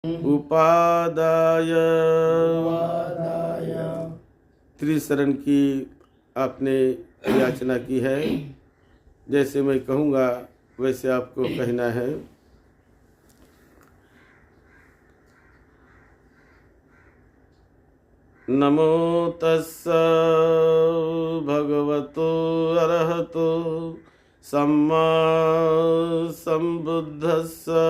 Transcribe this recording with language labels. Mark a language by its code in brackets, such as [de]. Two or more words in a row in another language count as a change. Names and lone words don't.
[hi] उपादाय त्रिशरण की आपने याचना की है। जैसे मैं कहूँगा वैसे आपको कहना है। [pi] नमो तस्स भगवतो अरहतो सम्मा संबुद्धस्स।